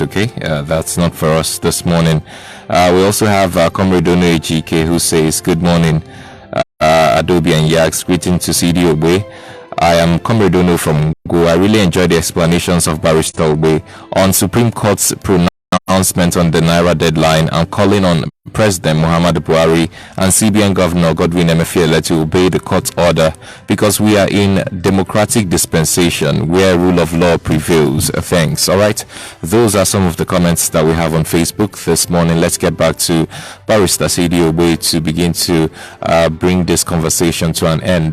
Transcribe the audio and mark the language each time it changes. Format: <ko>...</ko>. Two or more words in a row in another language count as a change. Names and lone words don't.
<en>Okay, that's not for us this morning. We also have Comrade Ono Ejike who says, "Good morning, Adobe and Yax, greeting to CD Obe. I am Comrade Ono from Go. I really enjoyed the explanations of Barrister Obe on Supreme Court's pronouncement on the Naira deadline and calling on President Muhammadu Buhari and CBN Governor Godwin Emefiele to obey the court order, because we are in democratic dispensation where rule of law prevails. Thanks." All right, those are some of the comments that we have on Facebook this morning. Let's get back to Barrister C.D. Obe to begin to bring this conversation to an end.</en>